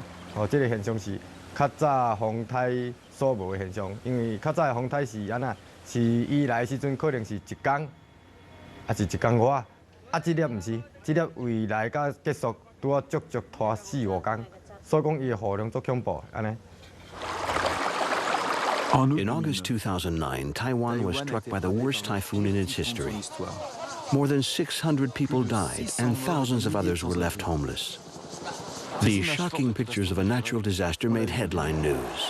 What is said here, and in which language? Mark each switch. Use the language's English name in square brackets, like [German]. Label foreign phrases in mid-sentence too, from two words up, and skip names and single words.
[Min Nan Chinese] 哦，这个现象是较早风台所无的现象，因为较早的风台是安那，是伊来的时阵可能是1天，啊是1天外。啊，这粒唔是，这粒未来甲结束拄啊足拖4、5天，所以讲伊的雨量足恐怖，安尼。 [English] In August 2009, Taiwan was struck by the worst typhoon in its history. More than 600 people died, and thousands of others were left homeless. These shocking pictures of a natural disaster made headline news.